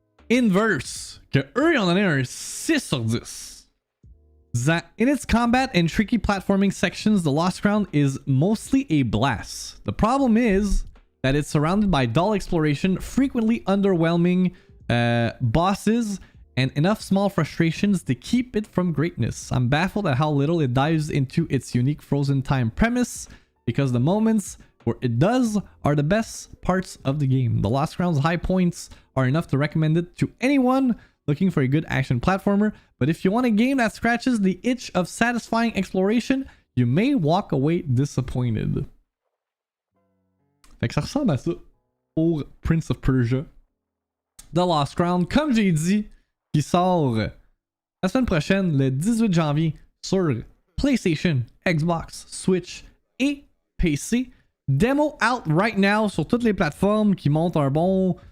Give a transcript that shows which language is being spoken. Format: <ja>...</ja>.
<fr>Inverse, que eux, ils ont donné un 6 sur 10. Disant,</fr> <en>in its combat and tricky platforming sections, The Lost Crown is mostly a blast. The problem is that it's surrounded by dull exploration, frequently underwhelming bosses, and enough small frustrations to keep it from greatness. I'm baffled at how little it dives into its unique frozen time premise, because the moments where it does are the best parts of the game. The Lost Crown's high points are enough to recommend it to anyone looking for a good action platformer, but if you want a game that scratches the itch of satisfying exploration, you may walk away disappointed.</en> <fr>Fait que ça ressemble à ça pour Prince of Persia: The Lost Crown, comme j'ai dit, qui sort la semaine prochaine, le 18 janvier, sur PlayStation, Xbox, Switch et PC.</fr> <en>Demo out right now</en> <fr>sur toutes les plateformes qui montent un bon...</fr>